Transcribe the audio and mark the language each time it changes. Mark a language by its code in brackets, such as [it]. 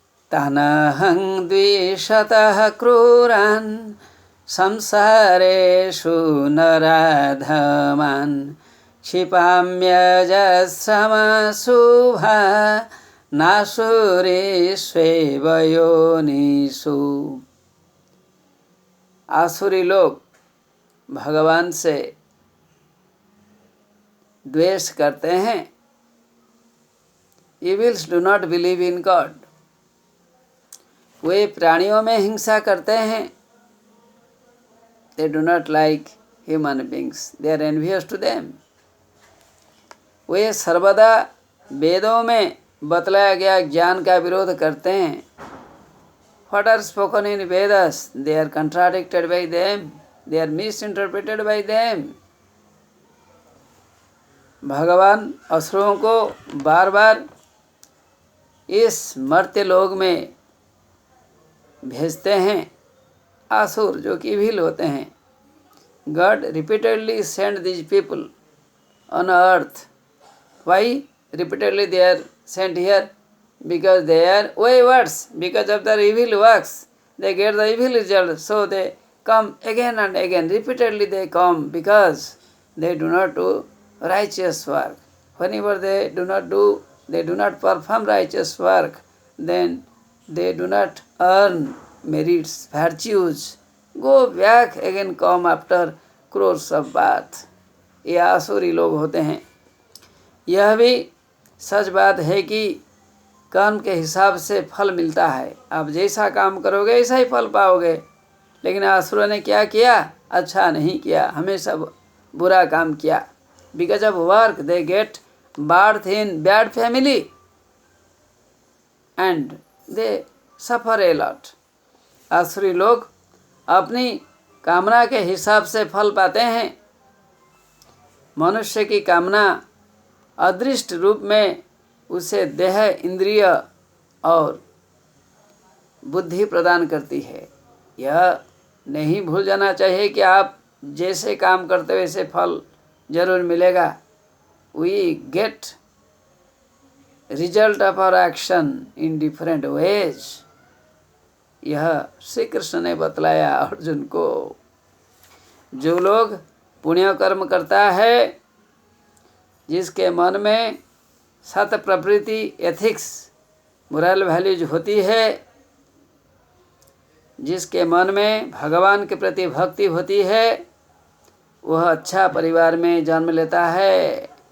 [sa] तनहं द्विषतः क्रूरान् संसारेषु नराधमान् क्षिपाम्यजस्रमशुभा नासुरीष्वेव योनिषु। [hi] आसुरी लोग भगवान से द्वेष करते हैं। [en] Evils do not believe in God. [hi] वे प्राणियों में हिंसा करते हैं। [en] They do not like human beings. They are envious to them. [hi] वे सर्वदा वेदों में बतलाया गया ज्ञान का विरोध करते हैं। [en] What are spoken in Vedas? They are contradicted by them. They are misinterpreted by them. [hi] भगवान असुरों को बार बार इस मर्त्य लोक में भेजते हैं। आसुर जो कि इविल होते हैं। [en] God repeatedly sent these people on earth. Why repeatedly they are sent here? Because they are wayward. Because of their evil works, they get the evil result. So they come again and again. Repeatedly they come because they do not do righteous work. Whenever they do not perform righteous work, then they do not earn merits, virtues. Go back again, come after crores of birth. [hi] ये आसुरी लोग होते हैं। यह भी सच बात है कि कर्म के हिसाब से फल मिलता है। आप जैसा काम करोगे ऐसा ही फल पाओगे। लेकिन आसुरों ने क्या किया? अच्छा नहीं किया, हमेशा बुरा काम किया। [en] Because of work they get birth in bad family and they suffer a lot. [hi] आसुरी लोग अपनी कामना के हिसाब से फल पाते हैं। मनुष्य की कामना अदृष्ट रूप में उसे देह, इंद्रिय और बुद्धि प्रदान करती है। यह नहीं भूल जाना चाहिए कि आप जैसे काम करते वैसे फल जरूर मिलेगा। [en] We get result of our action in different ways. [hi] यह श्री कृष्ण ने बतलाया अर्जुन को। जो लोग पुण्य कर्म करता है, जिसके मन में सत प्रवृत्ति, एथिक्स, मोरल वैल्यूज होती है, जिसके मन में भगवान के प्रति भक्ति होती है, वह अच्छा परिवार में जन्म लेता है।